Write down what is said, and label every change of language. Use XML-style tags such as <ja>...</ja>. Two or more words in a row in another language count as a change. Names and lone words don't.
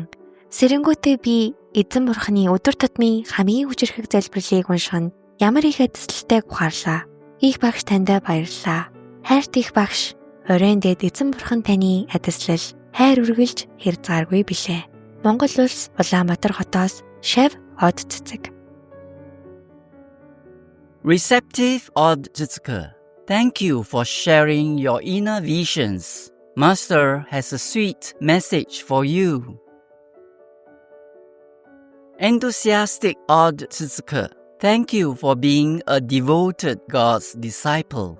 <mn>Сэрэнгүүтээ би эзэн бурханы өдөр тутмын хамгийн хүчирхэг залбирлыг унших нь ямар их эзэслэлтэйг ухаарлаа. Их багш таньдаа баярлалаа. Хайрт их багш, оройн дэд эзэн бурхан таны эзэслэл хайр үргэлж хэрзгааргүй билээ. Монгол улс Улаанбаатар хотоос Шав Odd Zizke.</mn> <en>Receptive Odd Zizke, thank you for sharing your inner visions. Master has a sweet message for you. Enthusiastic Odd Zizke, thank you for being a devoted God's disciple.</en>